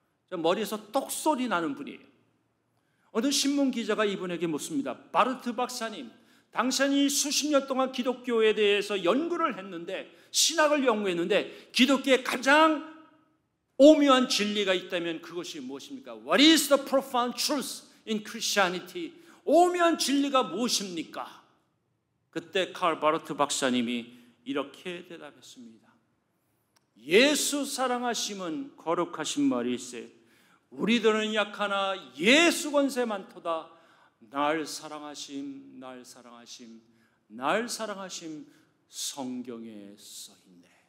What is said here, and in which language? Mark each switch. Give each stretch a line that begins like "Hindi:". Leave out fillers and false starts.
Korean: 머리에서 똑소리 나는 분이에요. 어느 신문 기자가 이분에게 묻습니다. 바르트 박사님, 당신이 수십 년 동안 기독교에 대해서 연구를 했는데, 신학을 연구했는데 기독교의 가장 오묘한 진리가 있다면 그것이 무엇입니까?
English: What is the profound truth in Christianity?
Korean: 오묘한 진리가 무엇입니까? 그때 칼 바르트 박사님이 이렇게 대답했습니다. 예수 사랑하심은 거룩하신 말일세. 우리들은 약하나 예수 권세 많도다. 날 사랑하심, 날 사랑하심, 날 사랑하심, 성경에 써있네.